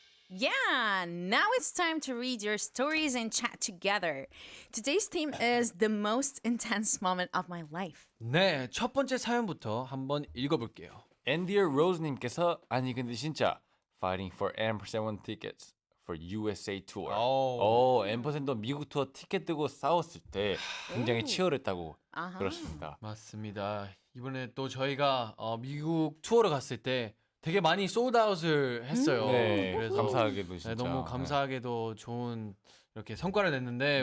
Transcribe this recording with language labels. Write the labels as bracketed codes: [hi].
[en] Yeah, now it's time to read your stories and chat together. Today's theme is the most intense moment of my life. [ko] 네, 첫 번째 사연부터 한번 읽어볼게요. 앤디어 로즈님께서 아니 근데 진짜 [en] fighting for M7 tickets for USA tour. [ko] M%도 미국 투어 티켓 뜨고 싸웠을 때 굉장히 치열했다고 아하. 그렇습니다. 맞습니다. 이번에 또 저희가 미국 투어를 갔을 때 되게 많이 솔드아웃을 했어요. 네, 그래서 감사하게도 진짜. 네, 너무 감사하게도 좋은 이렇게 성과를 냈는데